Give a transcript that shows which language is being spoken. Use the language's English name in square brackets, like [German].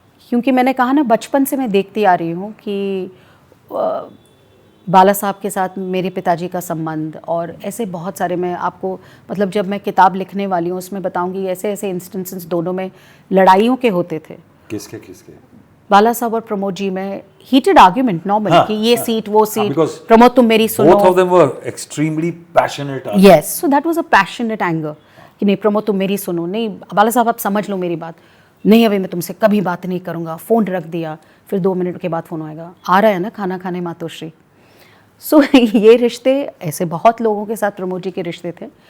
[Hindi] क्योंकि मैंने कहा ना, बचपन से मैं देखती आ रही हूँ कि बाला साहब के साथ मेरे पिताजी का संबंध, और ऐसे बहुत सारे, मैं आपको जब मैं किताब लिखने वाली हूँ उसमें बताऊँगी ऐसे ऐसे इंस्टेंसेस दोनों में लड़ाइयों के होते थे, किसके किसके? बाला साहब और प्रमोद जी में [English] heated argument normally [Hindi] कि ये सीट वो सीट, [English] because [Hindi] प्रमोद तुम मेरी सुनो. [English] Both of them were extremely passionate. Yes, so that was a passionate anger [Hindi] कि नहीं प्रमोद तुम मेरी सुनो, नहीं बाला साहब आप समझ लो मेरी बात, नहीं अभी मैं तुमसे कभी बात नहीं करूँगा, फ़ोन रख दिया, फिर 2 मिनट के बाद फ़ोन आएगा, आ रहा है ना खाना खाने मातोश्री. सो ये रिश्ते ऐसे बहुत लोगों के साथ प्रमोद जी के रिश्ते थे.